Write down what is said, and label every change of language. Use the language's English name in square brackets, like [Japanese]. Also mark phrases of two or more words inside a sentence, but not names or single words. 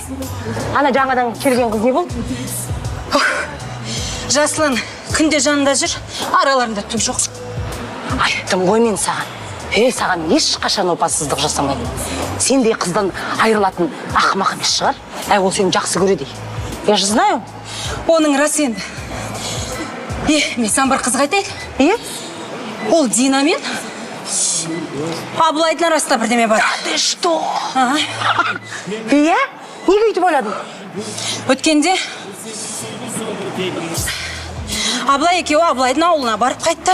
[Kazakh] Ана жаңадан келген қыз не болды? Жаслан, күнде жанында жүр, араларында түк жоқ. Айттым ғой мен саған. Саған ешқашан опасыздық жасамайды. Сендей қыздан айырылатын ақымақ емес шығар. Ол сені жақсы көреді. [Russian] Я же знаю. [Kazakh] Оның рас енді. Мен саған бір қызық айтайын. Ол Дина мен Абылайдың арасында бірдеме бар. [Russian] Ты что? [Kazakh] Неге өйтіп ойладың? Өткенде Абылай екеуі Абылайдың ауылына барып қайтты.